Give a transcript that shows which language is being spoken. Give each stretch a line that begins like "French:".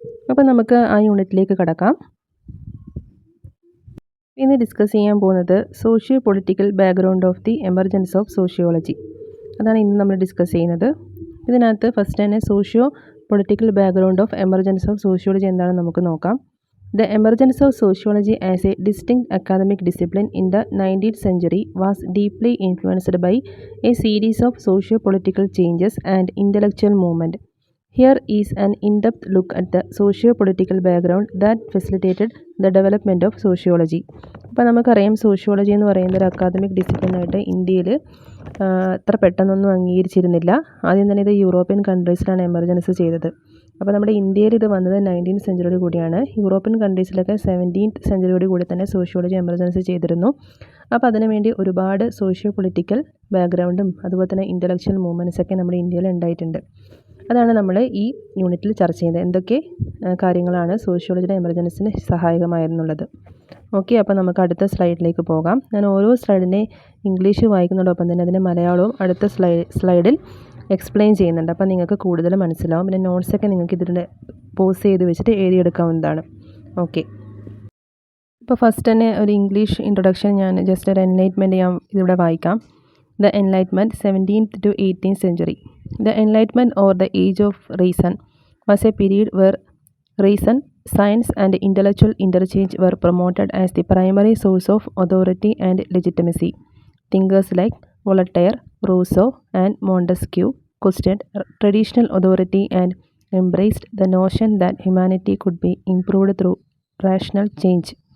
Malayalam: അപ്പോൾ നമുക്ക് ആ യൂണിറ്റിലേക്ക് കടക്കാം. ഇന്ന് ഡിസ്കസ് ചെയ്യാൻ പോകുന്നത് socio political background of the emergence of sociology. അതാണ് ഇന്ന് നമ്മൾ ഡിസ്കസ് ചെയ്യുന്നത്. ഇതിനകത്ത് ഫസ്റ്റ് തന്നെ socio political background of emergence of sociology എന്താണെന്ന് നമുക്ക് നോക്കാം.
English: The emergence of sociology as a distinct academic discipline in the 19th century was deeply influenced by a series of socio-political changes and intellectual movement. Here is an in-depth look at the socio-political background that facilitated the development of sociology.
Malayalam: അപ്പോൾ നമുക്കറിയാം, sociology എന്ന് പറയുന്ന ഒരു academic ഡിസിപ്ലിനായിട്ട് ഇന്ത്യയിൽ അത്ര പെട്ടെന്നൊന്നും അംഗീകരിച്ചിരുന്നില്ല. ആദ്യം തന്നെ ഇത് യൂറോപ്യൻ കൺട്രീസിലാണ് എമർജൻസ് ചെയ്തത്. അപ്പോൾ നമ്മുടെ ഇന്ത്യയിൽ ഇത് വന്നത് 19th സെഞ്ച്വറിയോട് കൂടിയാണ്. യൂറോപ്യൻ കൺട്രീസിലൊക്കെ 17th സെഞ്ച്വറിയോട് കൂടി തന്നെ സോഷ്യോളജി എമർജൻസി ചെയ്തിരുന്നു. അപ്പോൾ അതിനുവേണ്ടി ഒരുപാട് സോഷ്യോ പൊളിറ്റിക്കൽ ബാക്ക്ഗ്രൗണ്ടും അതുപോലെ തന്നെ ഇൻ്റലക്ച്വൽ മൂവ്മെൻറ്റ്സൊക്കെ നമ്മുടെ ഇന്ത്യയിൽ ഉണ്ടായിട്ടുണ്ട്. അതാണ് നമ്മൾ ഈ യൂണിറ്റിൽ ചർച്ച ചെയ്യുന്നത്. എന്തൊക്കെ കാര്യങ്ങളാണ് സോഷ്യോളജിയുടെ എമർജൻസിന് സഹായകമായിരുന്നുള്ളത്. ഓക്കെ, അപ്പോൾ നമുക്ക് അടുത്ത സ്ലൈഡിലേക്ക് പോകാം. ഞാൻ ഓരോ സ്ലൈഡിനെ ഇംഗ്ലീഷ് വായിക്കുന്നതോടൊപ്പം തന്നെ അതിൻ്റെ മലയാളവും അടുത്ത സ്ലൈഡിൽ എക്സ്പ്ലെയിൻ ചെയ്യുന്നുണ്ട്. അപ്പോൾ നിങ്ങൾക്ക് കൂടുതൽ മനസ്സിലാവും. പിന്നെ നോട്ട്സൊക്കെ നിങ്ങൾക്ക് ഇതിൻ്റെ പോസ് ചെയ്ത് വെച്ചിട്ട് എഴുതിയെടുക്കാവുന്നതാണ്. ഓക്കെ, ഇപ്പോൾ ഫസ്റ്റ് തന്നെ ഒരു ഇംഗ്ലീഷ് ഇൻട്രൊഡക്ഷൻ ഞാൻ ജസ്റ്റ് ഒരു എൻലൈറ്റ്മെൻറ്റ് ഞാൻ ഇതിവിടെ വായിക്കാം.
English: The Enlightenment, 17th to 18th century. The Enlightenment, or the Age of Reason, was a period where reason, science and intellectual interchange were promoted as the primary source of authority and legitimacy. Thinkers like Voltaire, Rousseau and Montesquieu questioned traditional authority and embraced the notion that humanity could be improved through rational change.